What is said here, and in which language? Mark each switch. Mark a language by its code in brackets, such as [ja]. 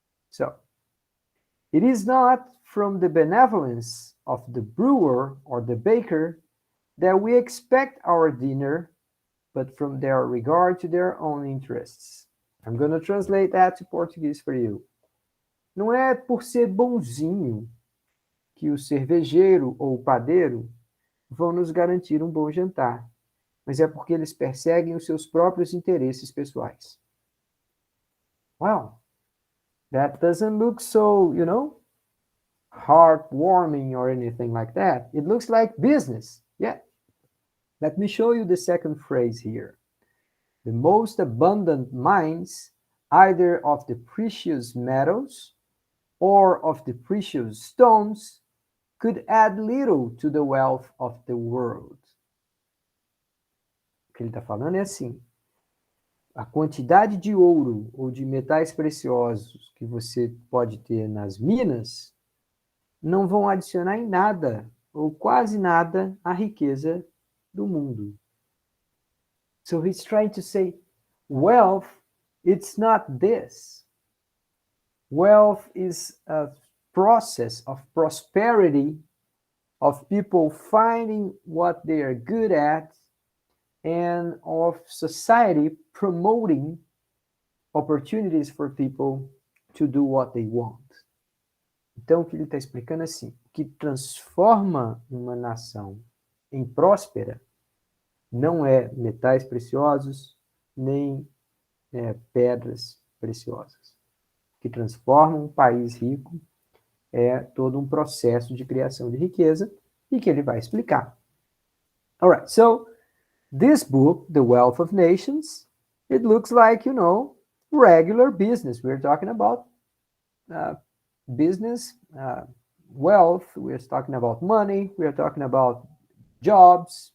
[en] So, it is not from the benevolence of the brewer or the baker that we expect our dinner, but from their regard to their own interests. I'm going to translate that to Portuguese for you. [pt] Não é por ser bonzinho que o cervejeiro ou o padeiro vão nos garantir um bom jantar, mas é porque eles perseguem os seus próprios interesses pessoais. [en] Wow, that doesn't look so, heartwarming or anything like that. It looks like business. Yeah. Let me show you the second phrase here. The most abundant mines, either of the precious metals or of the precious stones, could add little to the wealth of the world. [pt] O que ele está falando é assim, a quantidade de ouro ou de metais preciosos que você pode ter nas minas não vão adicionar em nada, ou quase nada, à riqueza do mundo. [en] So he's trying to say, wealth, it's not this. Wealth is a process of prosperity, of people finding what they are good at, and of society promoting opportunities for people to do what they want. [pt] Então, o que ele está explicando é assim, o que transforma uma nação em próspera não é metais preciosos, nem pedras preciosas. O que transforma um país rico é todo um processo de criação de riqueza e que ele vai explicar. [en] All right, so this book, The Wealth of Nations, it looks like, regular business. We're talking about business, wealth. We're talking about money. We're talking about jobs.